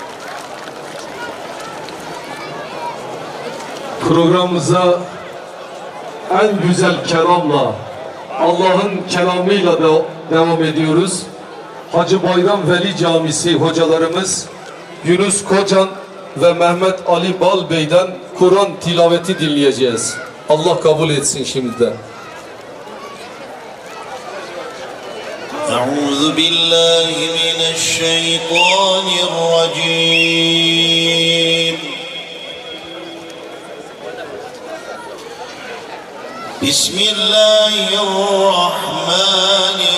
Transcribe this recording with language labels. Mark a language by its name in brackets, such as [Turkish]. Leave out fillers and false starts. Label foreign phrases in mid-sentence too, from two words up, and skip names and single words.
[Turkish] Programımıza en güzel kelamla, Allah'ın kelamıyla da devam ediyoruz. Hacı Bayram Veli Camisi hocalarımız Yunus Kocan ve Mehmet Ali Bal Bey'den Kur'an tilaveti dinleyeceğiz. Allah kabul etsin şimdiden. [Arabic] أعوذ بالله من الشيطان الرجيم بسم الله الرحمن